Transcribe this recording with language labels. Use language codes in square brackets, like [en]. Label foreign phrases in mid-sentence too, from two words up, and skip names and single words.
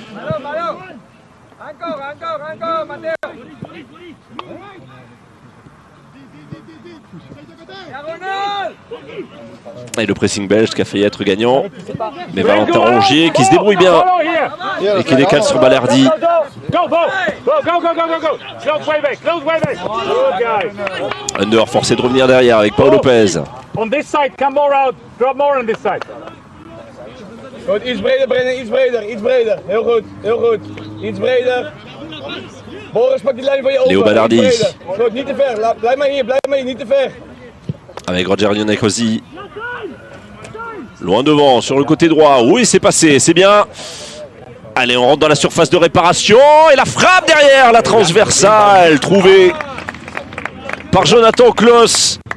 [fr] Et le pressing belge qui a failli être gagnant. Mais Valentin Rongier qui se débrouille bien et qui décale sur Balerdi. Under forcé de revenir derrière avec Paul Lopez. [nl] Goed, iets breder Brennan, iets breder, iets breder. Heel goed, heel goed. Iets breder. Boris, pak die lijn van je open. Léo Balerdi. Goed, niet te ver. Blijf maar hier, niet te ver. [fr] Avec Roger Niakosi. Loin devant, sur le côté droit. Oui, c'est passé, c'est bien. Allez, on rentre dans la surface de réparation. Et la frappe derrière, la transversale, trouvée par Jonathan Kloss.